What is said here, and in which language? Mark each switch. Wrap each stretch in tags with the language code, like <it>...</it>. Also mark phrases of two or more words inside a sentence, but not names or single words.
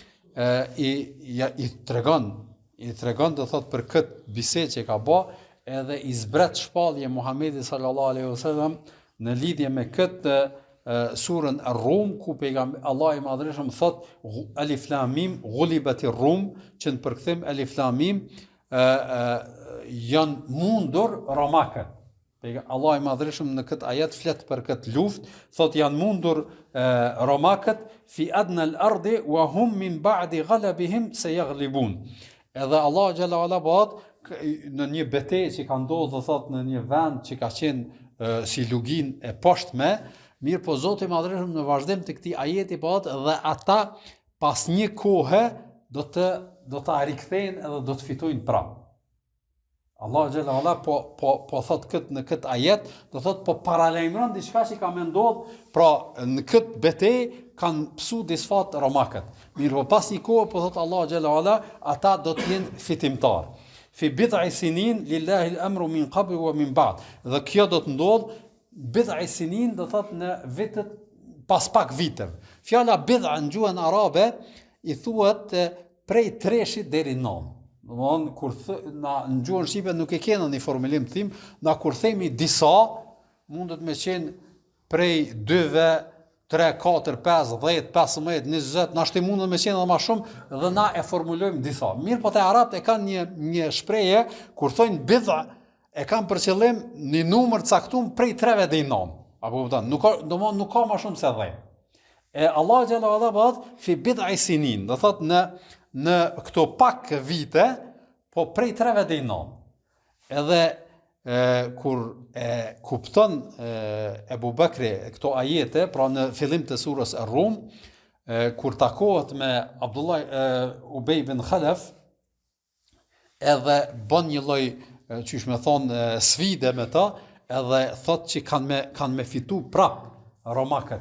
<sq>i tregon do thot për këtë bisedë që ka bë, edhe i zbret shpallje Muhamedi</sq> <ar>صلى الله عليه وسلم</ar> <sq>në lidhje me këtë surën Ar-Rum, ku pejgamberi Allah i madhreshëm thot</sq> <ar>ألف لام ميم غلبت الروم,</ar> <sq>që në përkthim</sq> <ar>ألف لام ميم</ar> <sq>janë mundur romakët. Allah i madhreshëm në këtë ajet flet për këtë luftë, thot janë mundur romakët</sq> <ar>في أدنى الأرض وهم من بعد غلبهم سيغلبون.</ar> <sq>Edhe Allah</sq> <ar>جل وعلا</ar> <sq>bat në një betejë që ka ndodhur thot në një vend që ka qenë si lugin e poshtme, mirë po Zoti i madhreshëm në vazhdim të këtij ajeti bat dhe ata pas një kohe do ta rikthejnë edhe do të fitojnë prapë. Allah</sq> <ar>جل وعلا</ar> <sq>po thot këtë në këtë ajet, do thot po paralajmëron diçka që ka më ndodhur, pra në këtë betejë kanë psu disfat romakët. Mirë po pas një kohë po thot Allah</sq> <ar>جل وعلا,</ar> <sq>ata do të jenë fitimtar.</sq> <ar>في بضع سنين لله الأمر من قبل ومن بعد.</ar> <sq>Dhe kjo do të ndodh</sq> <ar>بضع سنين</ar> <sq>do thot në vitet pas pak viteve. Fjala bid'a në gjuhën arabe i thuhet prej 3 deri në 9. Domthon kur në gjuhën shqipe nuk e kena një formulim të them, na kur themi disa, mundet me qenë prej 2-ve, 3, 4, 5, 10, 15, 20, na shtë mundet me qenë edhe më shumë dhe na e formulojmë disa. Mirë po te arabët e kanë një shprehje kur thonë bid'a, e kanë për qëllim një numër caktuar prej 3-ve deri në 9. Apo kupton, nuk ka më shumë se 10. E Allah</sq> <ar>جل وعلا</ar> <sq>bat</sq> <ar>في بضع سنين,</ar> <sq>do thotë në këto pak vite, po prej 3-ve deri në 9. Edhe kur kupton Ebu Bekri këto ajete, pra në fillim të surës Ar-Rum, kur takohet me Ubej bin Khalaf, edhe bën një lloj, qysh me thonë, sfide me ta, edhe thot që kanë me fitu prap romakët.</sq>